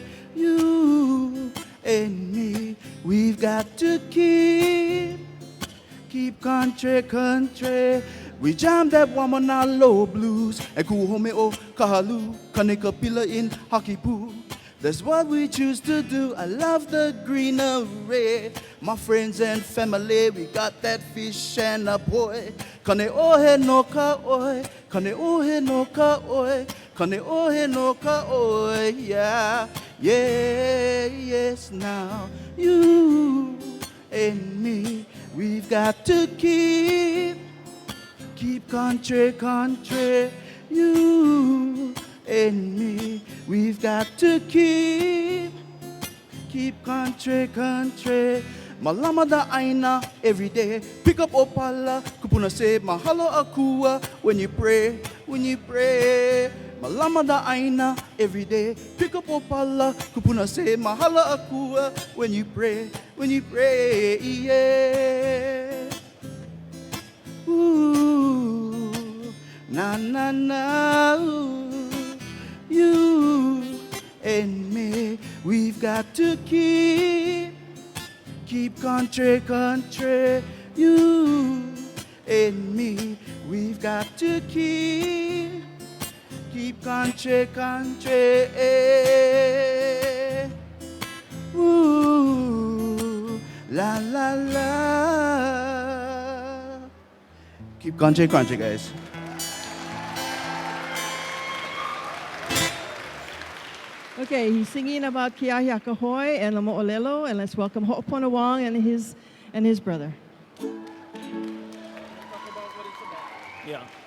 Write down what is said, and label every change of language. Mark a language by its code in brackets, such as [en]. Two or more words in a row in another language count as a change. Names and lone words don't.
[en] You and me, we've got to keep country, country. We jammed that Waimanalo blues and Kuhomeo Kahalu Kaneka in Hakipu. That's what we choose to do. I love the greenery. My friends and family, we got that fish and a boy. [haw] Kaneohe no kaoi, Kaneohe no kaoi, Kaneohe no kaoi, [en] yeah, yeah, yes. Now you and me, we've got to keep country, country. You and me, we've got to keep country, country. [haw] Malama da aina [en] every day. Pick up opala, kupuna say [haw] mahalo akua [en] when you pray, when you pray. [haw] Malama da aina [en] every day. Pick up opala, kupuna say [haw] mahalo akua [en] when you pray, yeah. Ooh, na na na, ooh, you and me, we've got to keep country, country. You and me, we've got to keep country, country. Ooh, la la la. Keep country, country, guys. Okay, he's singing about Kehaulani and Mo'olelo, and let's welcome Ho'opono Wong and his brother. Yeah.